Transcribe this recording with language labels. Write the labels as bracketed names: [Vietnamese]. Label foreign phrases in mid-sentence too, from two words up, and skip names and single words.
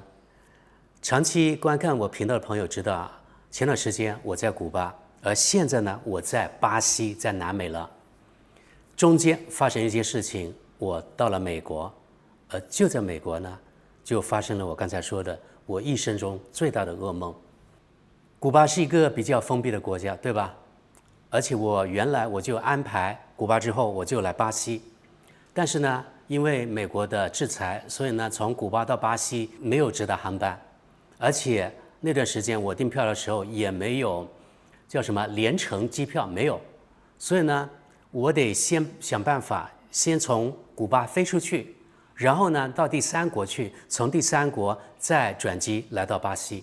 [Chinese] 長期觀看我頻道的朋友知道啊，前段時間我在古巴，而現在呢，我在巴西，在南美了。中間發生一件事情，我到了美國，就在美國呢，就發生了我剛才說的我一生中最大的噩夢。古巴是一個比較封閉的國家，對吧？而且我原來就安排古巴之後我就來巴西，但是呢，因為美國的制裁，所以呢，從古巴到巴西沒有直達航班，而且那段時間我訂票的時候也沒有叫什麼聯程機票，沒有，所以呢，我得先想辦法先從古巴飛出去，然後呢到第三國去，從第三國再轉機來到巴西。